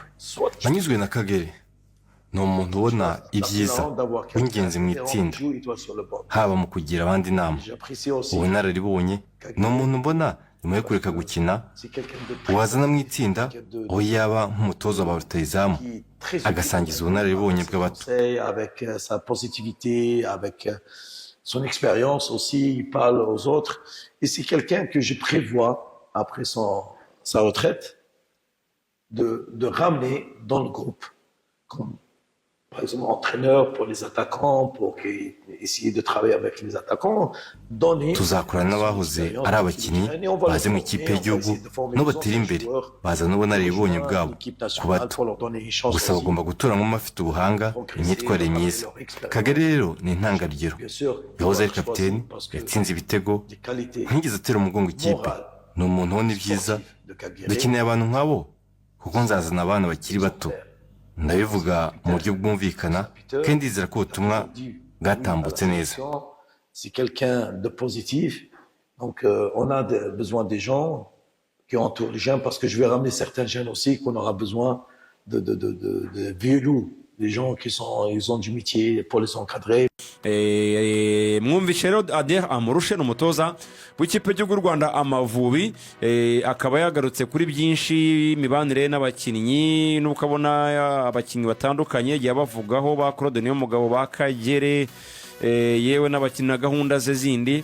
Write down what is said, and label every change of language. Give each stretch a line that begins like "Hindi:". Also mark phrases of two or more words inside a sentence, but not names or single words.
Kinyarwanda: Nanyuzwe na Kagere, ni umuntu ubona ibyiza, w'ingenzi mu itsinda, haba mu kugira abandi inama, ubunararibonye. Ni umuntu mbona nyuma yo kureka gukina wazana mu itsinda aho yaba nk'umutoza wa rutahizamu agasangiza ubunararibonye bw'abato.
French: Avec sa positivité, avec son expérience aussi, il parle aux autres. Et c'est quelqu'un que je prévois, après sa retraite, de ramener dans le groupe. Comme, par exemple, entraîneur pour les attaquants, pour essayer de travailler avec les attaquants.
Kinyarwanda: Tuzakorana n'abahoze ari abakinnyi baze mu ikipe y'igihugu n'ubatera imbere, bazana ubunararibonye bwabo ku bato. Gusa bagomba gutoramo abafite ubuhanga, imyitwarire myiza. Kagere rero ni intangarugero, yahoze ari kapiteni, yatsinze ibitego, ntigeze atera umugongo ikipe. Ni umuntu ubona ibyiza. Dukeneye abantu nk'abo kuko nzazana abana bakiri bato. Ndabivuga mu buryo bwumvikana kandi ndizera ko ubutumwa bwatambutse neza.
French: C'est quelqu'un de positif. Donc on a besoin des gens qui entourent les jeunes, parce que je vais ramener certains jeunes aussi qu'on aura besoin de vieux loups, des gens ils ont du métier pour les encadrer.
Kinyarwanda: Mwumvishe rero Ader Amurushe ni umutoza w'ikipe y'u Rwanda Amavubi, akaba yagarutse kuri byinshi, imibanire n'abakinnyi, n'ukabona abakinnyi batandukanye yagiye bavugaho, ba Claude Niyomugabo, ba Kagere, yewe n'abakina gahunda ze zindi.